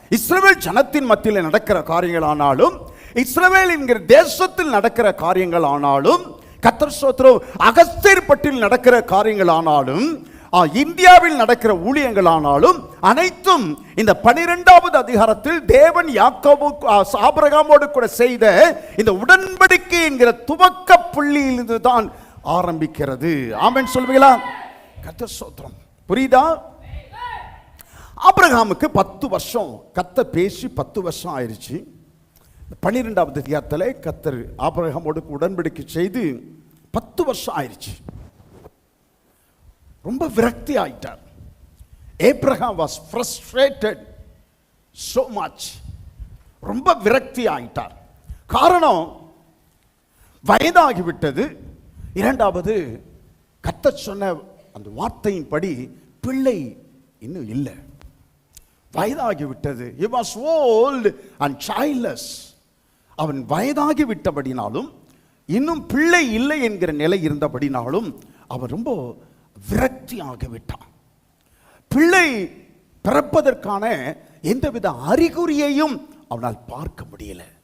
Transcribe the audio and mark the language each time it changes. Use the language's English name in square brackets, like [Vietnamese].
[Tamil] இஸ்ரவேல் ஜனத்தின் மத்தியில் நடக்கிற காரியங்கள் ஆனாலும், இஸ்ரவேல் என்கிற தேசத்தில் நடக்கிற காரியங்கள் ஆனாலும், கர்த்தர் ஸ்தோத்திரம், அகஸ்தீர்பட்டில் நடக்கிற காரியங்கள் ஆனாலும், இந்தியாவில் நடக்கிற ஊழியங்கள் ஆனாலும், அனைத்தும் இந்த 12வது அதிகாரத்தில் தேவன் யாக்கோபு ஆபிரகாமோடு கூட செய்த இந்த உடன்படிக்கை என்கிற துவக்க புள்ளியிலிருந்து தான் ஆரம்பிக்கிறது. ஆமென் சொல்வீங்களா? கர்த்தர் ஸ்தோத்திரம். புரியுதா? ஆபிரகாமுக்கு 10 வருஷம் கர்த்தர் பேசி 10 வருஷம் ஆயிடுச்சு. 12வது அதிகாரத்தில் கர்த்தர் ஆபிரகாமோடு உடன்படிக்கை செய்து 10 வருஷம் ஆயிடுச்சு. ரொம்ப விரக்தி ஆயிட்டார். [English] Abraham was frustrated so much. [Tamil] ரொம்ப விரக்தி ஆயிட்டார். காரணம், வயதாகிவிட்டது. இரண்டாவது, கர்த்தர் சொன்ன அந்த வார்த்தையின்படி பிள்ளை இன்னும் இல்லை. வயதாகிவிட்டது. [English] He was old and childless. [Tamil] அவன் வயதாகி விட்டபடினாலும், இன்னும் பிள்ளை இல்லை என்கிற நிலை இருந்தபடினாலும் அவன் ரொம்ப விரக்தி ஆகிவிட்டான். பிள்ளை பிறப்பதற்கான எந்தவித அறிகுறியையும் அவனால் பார்க்க முடியல.